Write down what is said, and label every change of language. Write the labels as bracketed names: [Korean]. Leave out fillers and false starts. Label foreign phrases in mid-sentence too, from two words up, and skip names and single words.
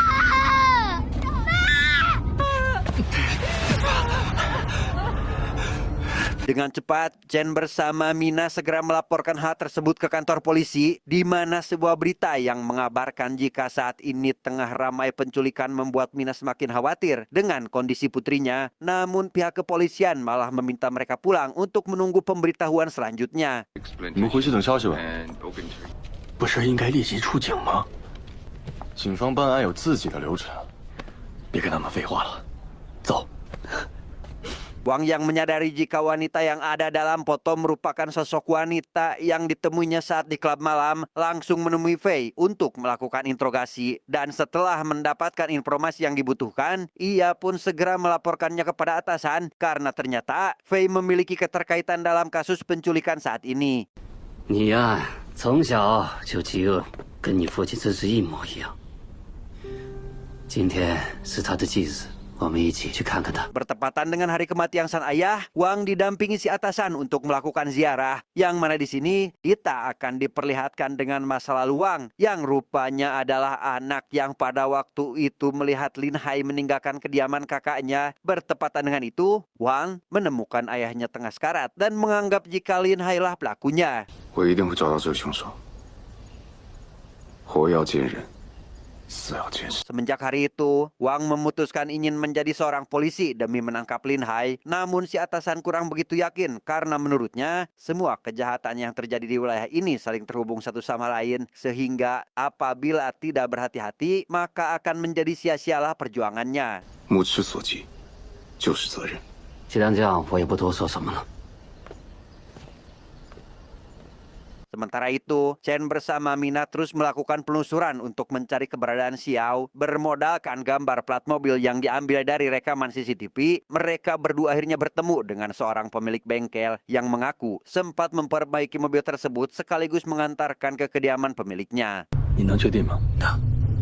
[Indonesian] Dengan cepat, Chen bersama Mina segera melaporkan hal tersebut ke kantor polisi, di mana sebuah berita yang mengabarkan jika saat ini tengah ramai penculikan membuat Mina semakin khawatir dengan kondisi putrinya. Namun pihak kepolisian malah meminta mereka pulang untuk menunggu pemberitahuan selanjutnya. [Chinese] 你们回去等消息吧。不是应该立即出警吗？警方办案有自己的流程。别跟他们废话了，走。 [Indonesian] Wang yang menyadari jika wanita yang ada dalam foto merupakan sosok wanita yang ditemuinya saat di klub malam, langsung menemui Fei untuk melakukan interogasi. Dan setelah mendapatkan informasi yang dibutuhkan, ia pun segera melaporkannya kepada atasan karena ternyata Fei memiliki keterkaitan dalam kasus penculikan saat ini. [Chinese] 你呀，从小就饥饿，跟你父亲资质一模一样。今天是他的忌日。我们一起去看看他。 [Indonesian] Bertepatan dengan hari kematian sang ayah, Wang didampingi si atasan untuk melakukan ziarah. Yang mana di sini kita akan diperlihatkan dengan masa lalu Wang yang rupanya adalah anak yang pada waktu itu melihat Lin Hai meninggalkan kediaman kakaknya. Bertepatan dengan itu, Wang menemukan ayahnya tengah sekarat dan menganggap jika Lin Hai lah pelakunya. [Chinese] 我一定会找到这个凶手。活要见人，死要见尸。 [Indonesian] Semenjak hari itu, Wang memutuskan ingin menjadi seorang polisi demi menangkap Lin Hai. Namun si atasan kurang begitu yakin karena menurutnya semua kejahatan yang terjadi di wilayah ini saling terhubung satu sama lain. Sehingga apabila tidak berhati-hati, maka akan menjadi sia-sialah perjuangannya. [Chinese] 目之所及，就是责任。既然这样，我也不多说什么了。 [Indonesian] Sementara itu, Chen bersama Mina terus melakukan penelusuran untuk mencari keberadaan Xiao. Bermodalkan gambar plat mobil yang diambil dari rekaman CCTV, mereka berdua akhirnya bertemu dengan seorang pemilik bengkel yang mengaku sempat memperbaiki mobil tersebut sekaligus mengantarkan ke kediaman pemiliknya. [Chinese] 你能确定吗？能。